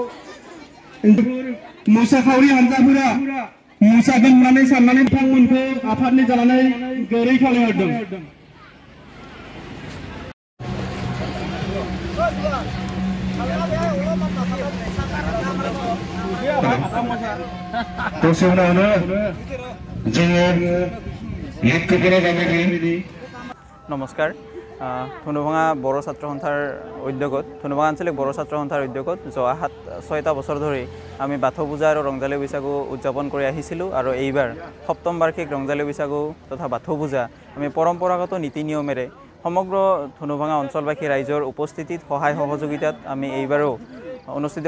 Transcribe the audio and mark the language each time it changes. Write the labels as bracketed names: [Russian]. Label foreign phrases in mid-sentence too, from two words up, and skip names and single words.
[Bodo] मोसाखावरि हानजाफोरा मोसागोन होननानै साननानै बिथांमोनखौ आफादनि जानानै गोरै खावलायहरदों दसे उनावनो [Assamese] नमस्कार धनुभा बर' ছাত্র সন্থাৰ উদ্যোগত ধনুভা আঞ্চলিক বৰ ছাত্ৰ সন্থাৰ উদ্যোগত যোৱা 6টা বছৰ ধৰি আমি বাথৌ পূজা আৰু ৰংজালী বৈশাগু উদযাপন কৰি আহিছিলোঁ আৰু এইবাৰ সপ্তম বাৰ্ষিক ৰংজালী বৈশাগু তথা বাথৌ পূজা আমি পৰম্পৰাগত নীতি নিয়মেৰে সমগ্ৰ ধনুভাঙা অঞ্চলবাসী ৰাইজৰ উপস্থিতিত সহায় সহযোগিতাত আমি এইবাৰো অনুষ্ঠিত